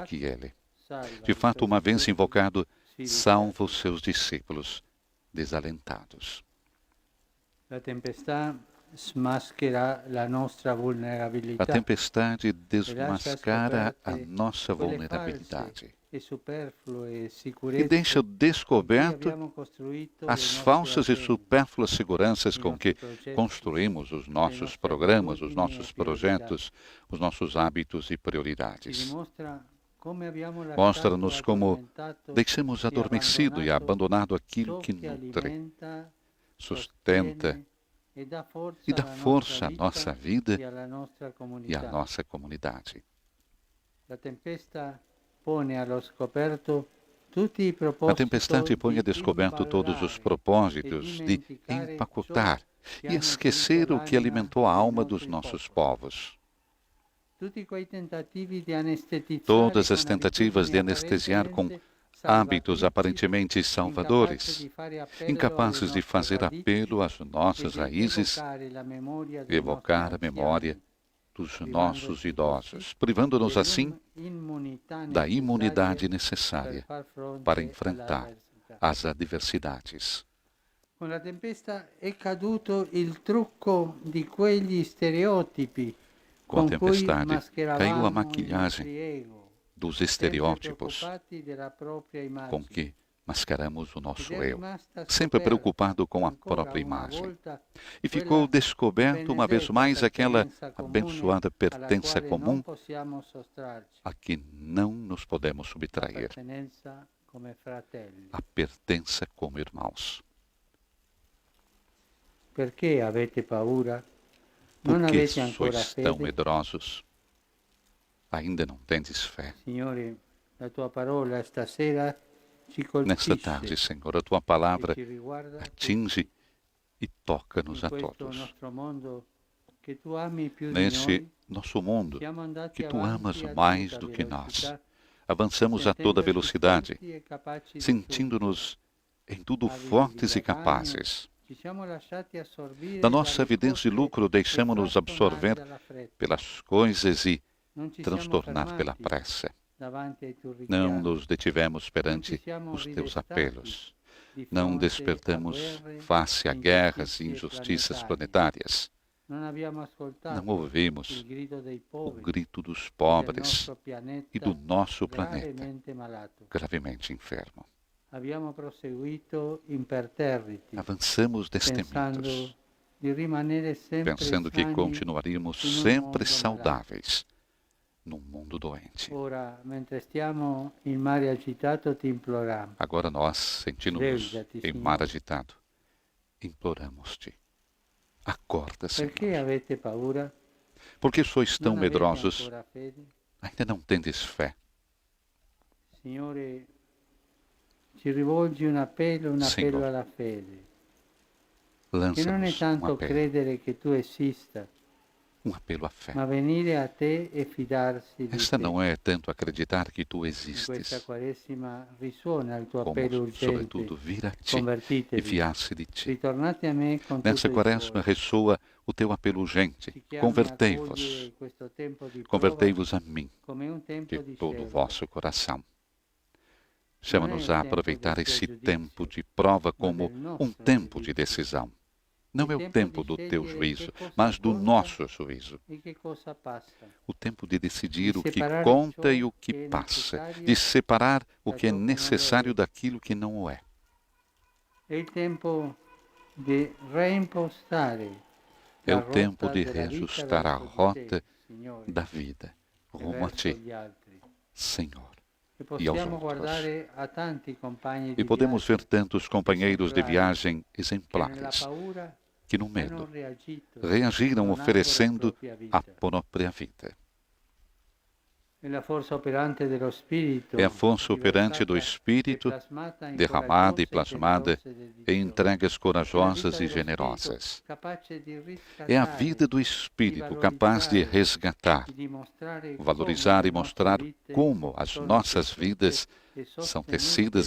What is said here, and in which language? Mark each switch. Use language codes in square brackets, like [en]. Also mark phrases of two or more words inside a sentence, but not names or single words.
[pt] que ele. salva De [it] i [pt] fato, [it] suoi [pt] uma vez [it] discepoli [pt] invocado, [it] sfiduciati. [pt] salva os seus discípulos desalentados. [it] La tempestà smaschera la nostra [pt] A [it] vulnerabilità [pt] tempestade [it] e lascia [pt] desmascara a [it] scoperte [pt] nossa [it] quelle [pt] vulnerabilidade [it] false e superflue [pt] e [it] sicurezze [pt] deixa [it] con cui [pt] descoberto [it] abbiamo costruito le [pt] as [it] nostre [pt] falsas e [it] attese, [pt] supérfluas seguranças [it] i [pt] com [it] nostri [pt] que [it] progetti, [pt] construímos os nossos [it] nostre [pt] programas, os [it] abitudini [pt] nossos [it] e priorità. [pt] projetos, os nossos hábitos e [it] Ci [pt] prioridades. [it] dimostra come abbiamo [pt] Mostra-nos [it] lasciato [pt] como [it] addormentato [pt] deixamos adormecido e abandonado aquilo [it] ciò [pt] que [it] che nutre, [pt] alimenta, sustenta [it] sostiene e dà [pt] e dá força à nossa vida [it] e alla nostra [pt] e [it] comunità. [pt] à nossa comunidade. [it] La tempesta pone allo scoperto tutti i [pt] A [it] propositi [pt] tempestade põe a descoberto todos os propósitos de empacotar e esquecer o que alimentou a alma dos nossos povos. Todas as tentativas de anestesiar com hábitos aparentemente salvadores, incapazes de fazer apelo às nossas raízes, evocar a memória dos nossos idosos, privando-nos assim da imunidade necessária para enfrentar as adversidades. [it] Con la tempesta è caduto il trucco di quegli stereotipi [pt] Com a [it] con cui [pt] tempestade, caiu a [it] mascheravamo il [pt] maquilhagem [it] nostro ego, [pt] dos [it] sempre [pt] estereótipos [it] preoccupati della propria [pt] com [it] immagine. [pt] que mascaramos o nosso [it] Ed è [pt] eu, [it] rimasta [pt] sempre [it] scoperta [pt] preocupado com a [it] ancora [pt] própria [it] una [pt] imagem. [it] volta [pt] E ficou [it] quella [pt] descoberto uma vez [it] benedetta [pt] mais aquela [it] pertenenza comune [pt] abençoada [it] alla [pt] pertença [it] quale [pt] comum [it] non possiamo sottrarci, [pt] a que não nos podemos [it] la [pt] subtrair, [it] pertenenza come fratelli. [pt] a pertença como irmãos. [it] Perché avete paura? [pt] Por [it] Non [pt] que [it] avete ancora [pt] sois tão [it] fede? [pt] medrosos? Ainda não tendes fé? [it] Signore, la tua parola stasera ci [pt] Nesta [it] colpisce [pt] tarde, Senhor, a tua [it] e [pt] palavra [it] ci riguarda [pt] atinge e toca-nos [it] in [pt] a [it] questo [pt] todos. [it] nostro mondo che tu ami più di [pt] Neste [it] noi. [pt] nosso mundo, [it] Siamo andati [pt] que tu amas [it] avanti a [pt] mais [it] tutta [pt] do que nós, [it] velocità, [pt] avançamos a toda [it] sentendoci [pt] velocidade, [it] forti e capaci di [pt] sentindo-nos em tudo [it] Avi [pt] fortes [it] di [pt] e [it] guadagno, [pt] capazes. [it] ci siamo lasciati assorbire [pt] Da nossa [it] dalle [pt] avidez de [it] cose [pt] lucro, [it] e [pt] deixamos-nos [it] frastornare [pt] absorver [it] dalla fretta. [pt] pelas coisas e [it] Non ci siamo [pt] transtornar pela [it] fermati [pt] pressa. [it] davanti ai tuoi [pt] Não [it] richiami. [pt] nos detivemos [it] Non ci [pt] perante [it] siamo [pt] os teus [it] ridestati [pt] apelos. [it] di [pt] Não [it] fronte a [pt] despertamos [it] guerre [pt] face a [it] e [pt] guerras e [it] ingiustizie [pt] injustiças [it] planetarie. [pt] planetárias. [it] Non abbiamo ascoltato [pt] Não ouvimos [it] il grido dei [pt] o [it] poveri [pt] grito dos [it] del [pt] pobres [it] nostro pianeta [pt] e do nosso planeta, [it] gravemente malato. [pt] gravemente enfermo. [it] Abbiamo proseguito imperterriti, [pt] Avançamos [it] pensando [pt] destemidos, [it] di rimanere sempre [pt] pensando que [it] sani [pt] continuaríamos [it] in un [pt] sempre [it] mondo [pt] saudáveis num mundo doente. [it] malato. Ora, mentre stiamo in mare agitato, ti imploriamo. [pt] Agora nós, sentindo-nos Levita-te, em Senhor. mar agitado, imploramos-te. Acorda, [it] Perché [pt] Senhor. [it] avete paura? [pt] Porque sois tão [it] Non avete [pt] medrosos, [it] ancora fede? [pt] ainda não tendes fé. [it] Signore, ci rivolgi un appello Signore, alla fede, che non è [pt] Lança-nos [it] tanto [pt] apelo, [it] credere che tu esista, [pt] apelo à fé. [it] ma venire a te e fidarsi di [pt] Esta [it] te. [pt] não é tanto acreditar que tu [it] In questa [pt] existes, [it] Quaresima risuona il tuo [pt] como, [it] appello urgente. [pt] sobretudo, vir a ti e [it] Convertitevi, [pt] fiar-se de ti. [it] ritornate a me con tutto [pt] Nessa [it] il [pt] quaresma [it] cuore. [pt] ressoa o teu apelo urgente. [it] Ti chiami a [pt] Convertei-vos, [it] cogliere questo tempo di prova [pt] convertei-vos a mim [it] come un tempo [pt] de [it] di [pt] todo o [it] scelta. [pt] vosso coração. Chama-nos a aproveitar esse tempo de prova como um tempo de decisão. Não é o tempo do teu juízo, mas do nosso juízo. [it] E che cosa passa? [pt] O tempo de decidir De o que separar conta [it] ciò [pt] e o que [it] che è [pt] passa, necessário de separar o que é [it] da ciò che non lo [pt] necessário [it] è. [pt] daquilo que não o é. [it] È il tempo di reimpostare [pt] É [it] la [pt] o tempo [it] rotta [pt] de [it] della vita [pt] reajustar a [it] verso di [pt] rota [it] te, Signore, [pt] da vida [it] e [pt] rumo a [it] verso ti, gli altri. [pt] Senhor. [it] E [pt] e aos [it] possiamo [pt] outros. [it] guardare a tanti compagni di [pt] E podemos [it] viaggio [pt] ver tantos companheiros de viagem [it] che nella [pt] exemplares [it] paura [pt] que, no [it] hanno [pt] medo, [it] reagito, [pt] reagiram [it] donando [pt] oferecendo [it] la propria [pt] a [it] vita. [pt] própria vida. [it] È la forza operante dello Spirito, [pt] É a força operante do [it] riversata [pt] Espírito, [it] e plasmata in [pt] derramada e [it] coraggiose e [pt] plasmada [it] generose [pt] em [it] dedizioni. [pt] entregas [it] È la [pt] corajosas [it] vita [pt] e [it] dello [pt] generosas. [it] Spirito, capace di [pt] É a [it] riscattare [pt] vida do Espírito capaz de resgatar, [it] e dimostrare [pt] valorizar [it] come [pt] e [it] le [pt] mostrar [it] nostre vite [pt] como as [it] sono [pt] nossas [it] tessute [pt] vidas [it] e [pt] são [it] sostenute [pt] tecidas e